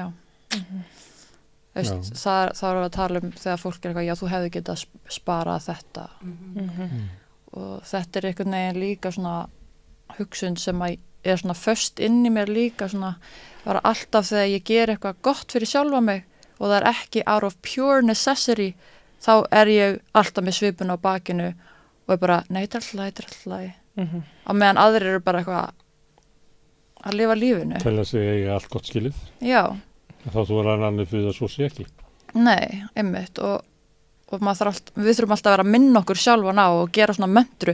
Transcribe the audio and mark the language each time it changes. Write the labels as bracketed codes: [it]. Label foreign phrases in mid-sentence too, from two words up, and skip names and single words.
[is] Veist, það er að tala um þegar fólk er eitthvað, já, þú hefði getað sparað þetta. Og þetta er einhvern veginn líka svona hugsun sem að er svona föst inn í mér líka svona, bara alltaf þegar ég ger eitthvað gott fyrir sjálfa mig og það er ekki [en] out of pure necessity, [is] þá er ég alltaf með svipun á bakinu og er bara, nei, þetta er alltaf. Á meðan aðrir eru bara eitthvað að lifa lífinu. Telja sig eiga allt gott skilið. Já. Þá þú er annað fyrir það svo sé ekki. Nei, einmitt og við þurfum alltaf að vera að minna okkur sjálfan á og gera svona möntru.